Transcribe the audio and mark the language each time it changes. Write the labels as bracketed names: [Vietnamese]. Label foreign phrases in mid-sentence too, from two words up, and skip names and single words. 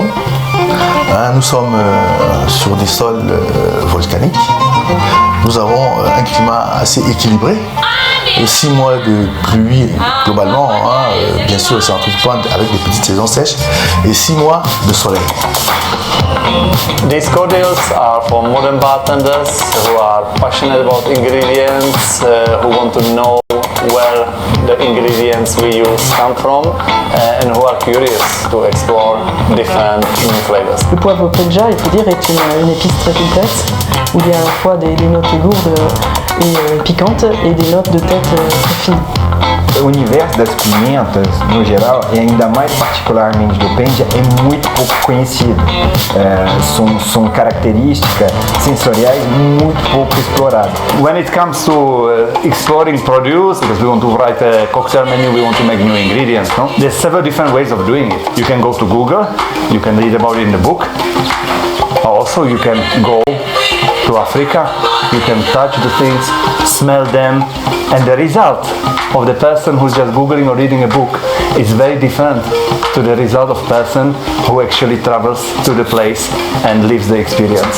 [French] Nous sommes sur des sols volcaniques. Nous avons un climat assez équilibré. 6 mois de pluie globalement, bien sûr c'est entre temps avec des petites saisons sèches, et 6 mois de soleil. [English] These cocktails are for modern bartenders who are passionate about ingredients, who want to know where the ingredients we use come from, and who are curious to explore different new flavors. [French] Le poivre Penja, il faut dire, est une épice très complexe où il y a à la fois des notes lourdes [Portuguese] e picantes e [French] des notes de tête très fines. [Portuguese] O universo das pimentas, no geral, e ainda mais particularmente do Penja, é muito pouco conhecido. São características sensoriais muito pouco exploradas. [English] When it comes to exploring produce, because we want to write a cocktail menu, we want to make new ingredients, no? There's several different ways of doing it. You can go to Google, you can read about it in the book. Also, you can go to Africa, you can touch the things, smell them, and the result of the person who's just Googling or reading a book is very different to the result of person who actually travels to the place and lives the experience.